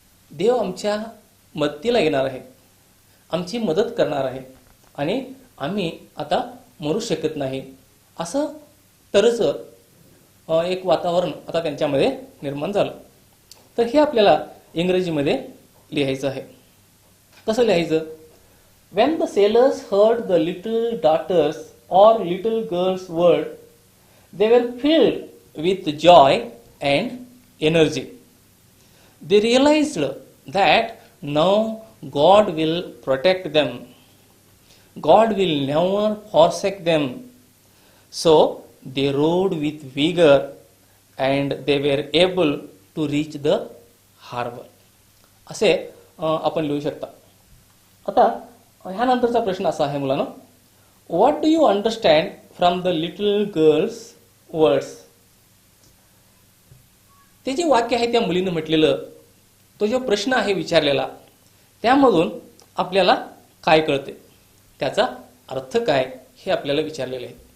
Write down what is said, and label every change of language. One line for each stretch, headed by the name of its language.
Marathi: देव आमच्या मदतीला येणार आहे, आमची मदत करणार आहे आणि आम्ही आता मरू शकत नाही, असं तरच एक वातावरण आता त्यांच्यामध्ये निर्माण झालं. तर हे आपल्याला इंग्रजीमध्ये लिहायचं आहे. कसं लिहायचं?
English: When the sailors heard the little daughter's or little girl's word, they were filled with joy and energy. They realized that now God will protect them. God will never forsake them. So they rowed with vigor and they were able to reach the harbor.
Marathi: असे आपण लिहू शकता. आता ह्यानंतरचा प्रश्न असा आहे मुलांनो,
English: What do you understand from the little girls words?
Marathi: ते जे वाक्य आहे त्या मुलीने म्हटलेलं, तो जो प्रश्न आहे विचारलेला, त्यामधून आपल्याला काय कळते, त्याचा अर्थ काय, हे आपल्याला विचारलेले आहे.